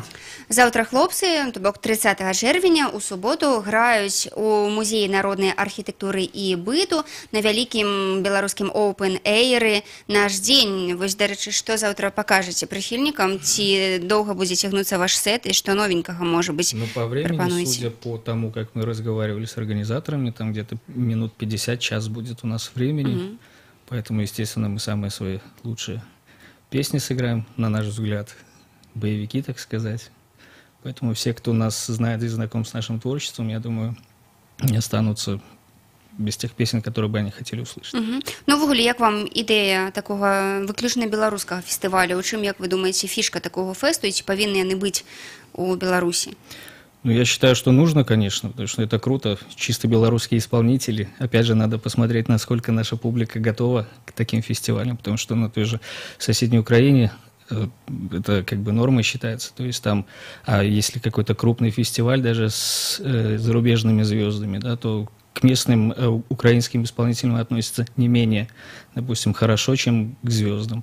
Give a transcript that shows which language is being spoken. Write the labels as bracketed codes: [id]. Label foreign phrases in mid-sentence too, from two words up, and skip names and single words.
[be] Заўтра хлопцы, то бок 30 чэрвеня, у суботу граюць у музеі народнай архітэктуры і быту на вялікім беларускім оўпэн-эйры. Наш дзень, вось, дарэчы, што заўтра пакажаце прыхільнікам, ці доўга будзе цягнуцца ваш сет і што новенькага можа быць? [ru] Времени, судя по тому, как мы разговаривали с организаторами, там где-то минут 50, час будет у нас времени. Поэтому, естественно, мы самые свои лучшие песни сыграем, на наш взгляд, боевики, так сказать. Поэтому все, кто нас знает и знаком с нашим творчеством, я думаю, не останутся без тех песен, которые бы они хотели услышать. [be] Ну, ввогуле, як вам ідэя такого выключна беларускага фестывалю? У чым, як вы думаете, фішка такого фесту, і ці павінны яны быць у Беларусі? Ну, [ru] я считаю, что нужно, конечно, потому что это круто. Чисто белорусские исполнители. Опять же, надо посмотреть, насколько наша публика готова к таким фестивалям, потому что на той же соседней Украине это как бы нормой считается. То есть там, а если какой-то крупный фестиваль даже с зарубежными звездами, да, то к местным украинским исполнителям относятся не менее, допустим, хорошо, чем к звездам.